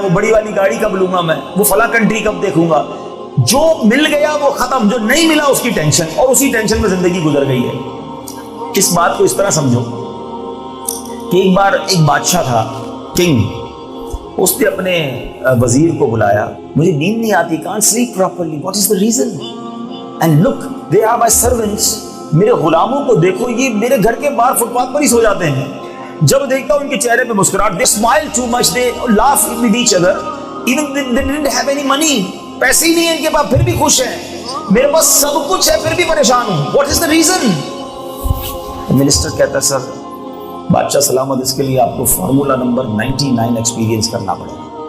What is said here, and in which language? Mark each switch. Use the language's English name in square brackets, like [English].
[Urdu] وہ بڑی والی گاڑی کب لوں گا, میں وہ فلاں کنٹری کب دیکھوں گا. جو مل گیا وہ ختم, جو نہیں ملا اس کی ٹینشن, اور اسی ٹینشن میں زندگی گزر گئی ہے. اس بات کو اس طرح سمجھو کہ ایک بار ایک بادشاہ تھا, کنگ, اس نے اپنے وزیر کو بلایا, مجھے نیند نہیں آتی, [English] can't sleep properly, what is the reason? And look, they are my servants. [Urdu] میرے غلاموں کو دیکھو, یہ میرے گھر کے باہر فٹ پاتھ پر ہی سو جاتے ہیں. جب دیکھتا ہوں ان کے چہرے پہ مسکراہٹ, [English] they smile too much, they laugh with each other, even they didn't have any money. [Urdu] پیسے ہی نہیں ہیں ان کے پاس, پھر بھی خوش ہیں. میرے پاس سب کچھ ہے پھر بھی پریشان ہوں, [English] What is the reason? [Urdu] Minister کہتا ہے سر بادشاہ سلامت اس کے لیے آپ کو فارمولا نمبر 99 ایکسپیرینس کرنا پڑے گا.